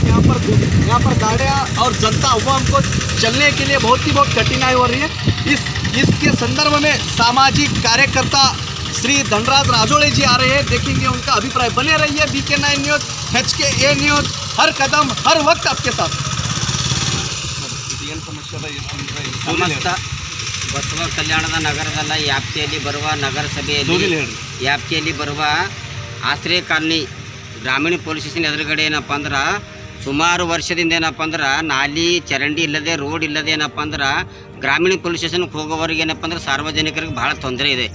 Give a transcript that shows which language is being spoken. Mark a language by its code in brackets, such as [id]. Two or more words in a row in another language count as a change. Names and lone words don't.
[hi] यहाँ पर गाड़ियाँ और जनता अवाम को चलने के लिए बहुत कठिनाई हो रही है। इसके संदर्भ में सामाजिक कार्यकर्ता श्री धनराज राजोड़े जी आ रहे हैं, देखेंगे उनका अभिप्राय। बने रहिए BK9 न्यूज़, HK न्यूज़, हर कदम हर वक्त आपके साथ। [kn] ಸಮಸ್ತ ಬಸವ ಕಲ್ಯಾಣದ ನಗರದ ವ್ಯಾಪ್ತಿಯಲ್ಲಿ ಬರುವ ನಗರಸಭೆಯಲ್ಲಿ ವ್ಯಾಪ್ತಿಯಲ್ಲಿ ಬರುವ ಆಶ್ರಯ ಕಾಲನಿ ಗ್ರಾಮೀಣ [en] police station [kn] ಎದುರುಗಡೆ ಏನಪ್ಪ ಅಂದ್ರೆ ಸುಮಾರು ವರ್ಷದಿಂದ ಏನಪ್ಪ ಅಂದ್ರೆ ನಾಲಿ ಚರಂಡಿ ಇಲ್ಲದೆ ರೋಡ್ ಇಲ್ಲದೆ ಏನಪ್ಪ ಅಂದ್ರೆ ಗ್ರಾಮೀಣ [en] police stationಗೆ [kn] ಹೋಗೋವರೆಗೆ ಏನಪ್ಪ ಅಂದ್ರೆ ಸಾರ್ವಜನಿಕರಿಗೆ ಭಾಳ ತೊಂದರೆ ಇದೆ.